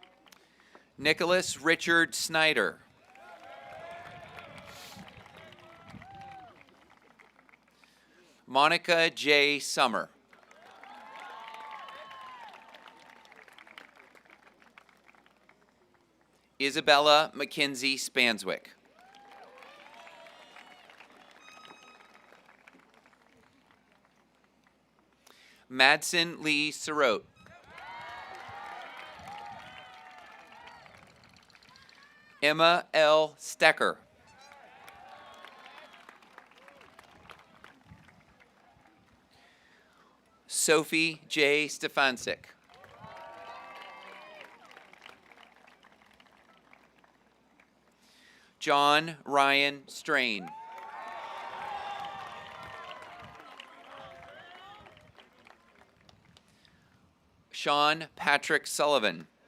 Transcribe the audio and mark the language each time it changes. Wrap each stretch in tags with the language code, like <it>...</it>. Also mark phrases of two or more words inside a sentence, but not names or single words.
<en>Nicholas Richard Snyder. Monica J. Summer. Isabella Mackenzie Spanswick. Madsen Lee Sirote. Emma L. Stecker. Sophie J. Stefancic. John Ryan Strain. Sean Patrick Sullivan.</en>